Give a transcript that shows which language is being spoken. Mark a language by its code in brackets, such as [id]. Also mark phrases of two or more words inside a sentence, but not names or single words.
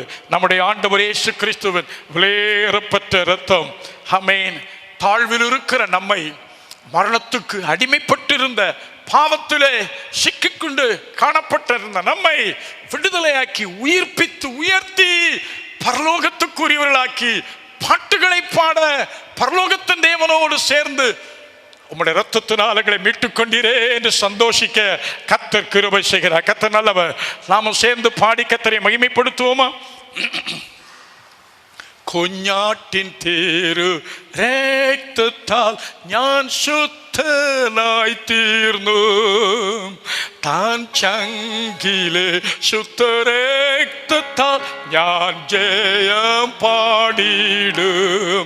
[ta] நம்முடைய ஆண்டவர் இயேசு கிறிஸ்துவின் விலையேறப்பட்ட இரத்தம் ஆமென் தாழ்வில் இருக்கிற நம்மை, மரணத்துக்கு அடிமைப்பட்டிருந்த பாவத்திலே சிக்கிக்கொண்டு காணப்பட்டிருந்த நம்மை விடுதலையாக்கி உயிர்ப்பித்து உயர்த்தி பரலோகத்துக்குரியவர்களாக்கி பாட்டுகளை பாட பரலோகத்தின் தேவனோடு சேர்ந்து உம்முடைய இரத்தத்தினால் எங்களை மீட்டுக் கொண்டீரே என்று சந்தோஷிக்க கர்த்தர் கிருபை செய்கிறார். கர்த்தர் நல்லவர். நாமும் சேர்ந்து பாடி கர்த்தரை மகிமைப்படுத்துவோமா? [ml] കുഞ്ഞാട്ടിൻ തേരു രക്തത്താൽ ഞാൻ ശുദ്ധനായി തീർന്നു, താൻ ചങ്കിലെ ശുദ്ധരക്തത്താൽ ഞാൻ ജയം പാടിയിടും.